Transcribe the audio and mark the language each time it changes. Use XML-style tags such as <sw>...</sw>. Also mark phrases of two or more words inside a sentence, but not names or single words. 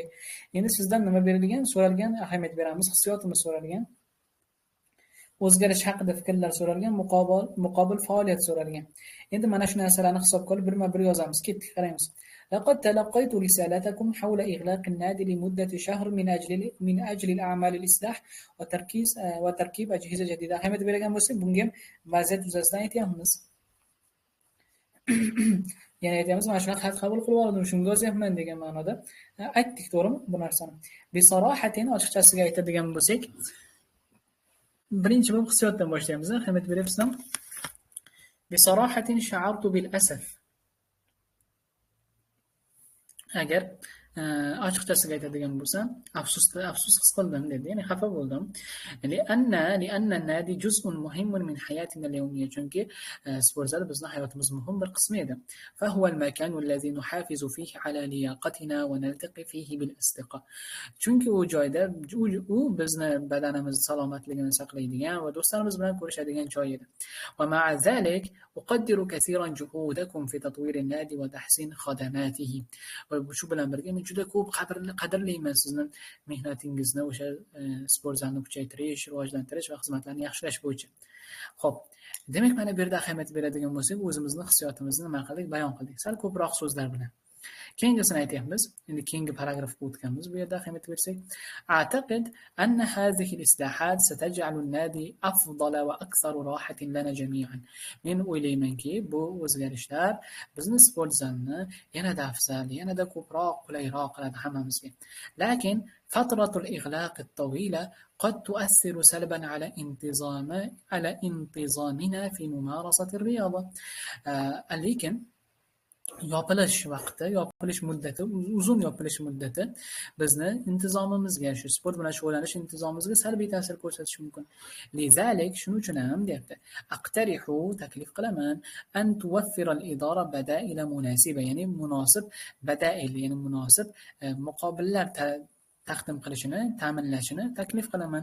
<uz>Endi sizdan nima berilgan? So'ralgan ahamiyat beramiz, hissiyotimiz so'ralgan. O'zgarish haqida fikrlar so'ralgan, muqobil faoliyat so'ralgan. Endi mana shu narsalarni hisobga olib birma-bir yozamiz. Ketdik, qaraymiz.</uz> <ar>لقد تلقيت رسالتكم حول إغلاق النادي لمدة شهر من أجل الأعمال الإصلاح وتركيب أجهزة جديدة.</ar> <uz>Ahamiyat bergan bo'lsak, bunga vaziyat yuzasidan aytyapmiz. Ya'ni aytamiz, mana shunaqa xat qabul qilib oldim, shunga yozyapman degan ma'noda aytdik, to'g'rimi bu narsani? Bisarohatin, ochiqchasiga aytadigan bo'lsak, birinchi bo'lib hissiyotdan boshlaymiz. Ahamiyat beryapsizmi?</uz> <ar>بصراحة شعرت بالأسف.</ar> <uz>Agar ochiqchasiga aytadigan bo'lsam, afsus his qildim dedi. Ya'ni xafa bo'ldim.</uz> <ar>لأن النادي جزء مهم من حياتنا اليومية.</ar> <uz>Chunki sport zali bizning hayotimiz muhim bir qismi edi.</uz> <ar>فهو المكان الذي نحافظ فيه على لياقتنا ونلتقي فيه بالأصدقاء.</ar> <uz>Chunki u joyda u bizni badanimiz salomatligini saqlaydigan va do'stlarimiz bilan ko'rishadigan joy edi.</uz> <ar>ومع ذلك أقدر كثيرا جهودكم في تطوير النادي وتحسين خدماته.</ar> <uz>Va shu bilan birga men juda ko'p qadrlayman sizni mehnatingizni o'sha sport zalini kuchaytirish, rivojlantirish va xizmatlarni yaxshilash bo'yicha. Xo'p, demak mana bu yerda ahamiyat beradigan bo'lsak, o'zimizni hissiyotimizni nima qildik, bayon qildik. Sal ko'proq so'zlar bilan. Keyingisini aytyapmiz. Endi keyingi paragrafga o'tganmiz. Bu yerda ahamiyat bersak,</uz> <ar>أعتقد أن هذه الإصلاحات ستجعل النادي أفضل وأكثر راحة لنا جميعا.</ar> <uz>Men o'ylaymanki, bu o'zgarishlar bizni sport zalini yanada afzal, yanada ko'proq qulayroq qiladi hammamizga.</uz> <ar>Lakin فترة الإغلاق الطويلة قد تؤثر سلبا على انتظامنا في ممارسة الرياضة.</ar> <uz>lekin yopilish muddati, uzun yopilish muddati bizni intizomimizga, shu sport bilan shug'ullanish intizomimizga salbiy ta'sir ko'rsatishi mumkin. Lizalik, shuning uchun ham deyapti. Aqtarihu, taklif qilaman,</uz> <ar>أن توفر الإدارة بدائل مناسبة,</ar> <uz>ya'ni munosib bada'il, ya'ni munosib muqobillar taqdim qilishini, ta'minlashini taklif qilaman.</uz>